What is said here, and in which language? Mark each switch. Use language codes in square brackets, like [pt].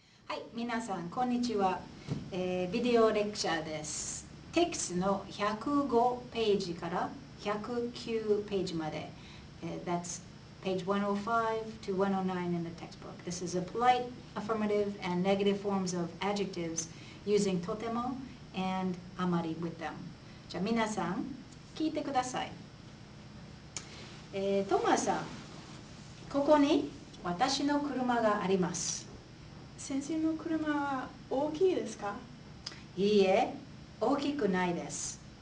[ja] はい、皆さんこんにちは。ビデオレクチャーです。テキストの105ページから109ページまで。 [en] That's page 105 to 109 in the textbook. This is a polite, affirmative, and negative forms of adjectives using とても and あまり with them. [ja] じゃあ皆さん聞いてください。トマさん、ここに私の車があります。先生の車は大きいですか？いいえ、大きくないです。